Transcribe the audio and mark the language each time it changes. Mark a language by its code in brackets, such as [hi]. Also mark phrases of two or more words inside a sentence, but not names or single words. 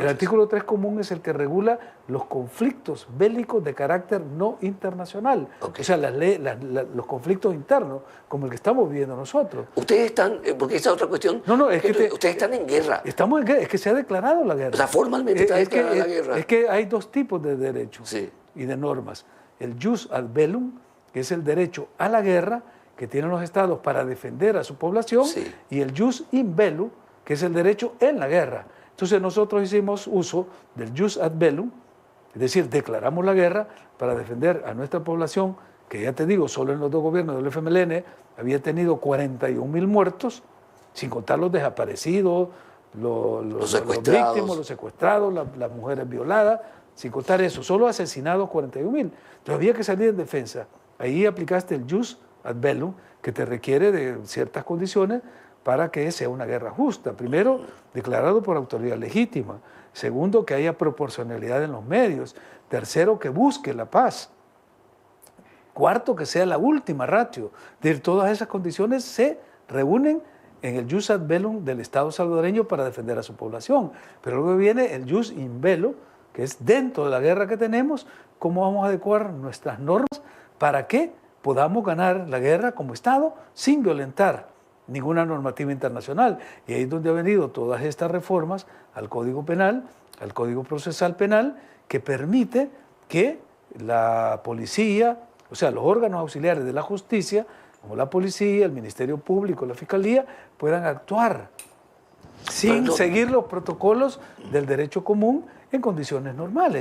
[es] El artículo 3 común es el que regula los conflictos bélicos de carácter no internacional. Okay. O sea, los conflictos internos, como el que estamos viviendo nosotros. Ustedes están, porque esa es otra cuestión, No, es que ustedes están en guerra. Estamos en guerra, es que se ha declarado la guerra. O sea, formalmente está declarada la guerra. Es que hay 2 tipos de derechos Sí. y de normas. El [la] jus ad bellum, [es] que es el derecho a la guerra que tienen los estados para defender a su población, Sí. y el [la] jus in bello, [es] que es el derecho en la guerra. Entonces nosotros hicimos uso del [la] jus ad bellum, [es] es decir, declaramos la guerra para defender a nuestra población, que ya te digo, solo en los 2 gobiernos del FMLN había tenido 41.000 muertos, sin contar los desaparecidos, los secuestrados, víctimas, los secuestrados, las mujeres violadas, sin contar eso, solo asesinados 41.000. Entonces había que salir en defensa. Ahí aplicaste el [la] jus ad bellum, [es] que te requiere de ciertas condiciones para que sea una guerra justa. Primero, declarado por autoridad legítima. Segundo, que haya proporcionalidad en los medios. Tercero, que busque la paz. Cuarto, que sea la última ratio. Todas esas condiciones se reúnen en el [la] jus ad bellum [es] del Estado salvadoreño para defender a su población. Pero luego viene el [la] jus in bello, [es] que es dentro de la guerra que tenemos, cómo vamos a adecuar nuestras normas para que podamos ganar la guerra como Estado sin violentar ninguna normativa internacional. Y ahí es donde han venido todas estas reformas al Código Penal, al Código Procesal Penal, que permite que la policía, o sea, los órganos auxiliares de la justicia, como la policía, el Ministerio Público, la Fiscalía, puedan actuar sin seguir los protocolos del derecho común en condiciones normales.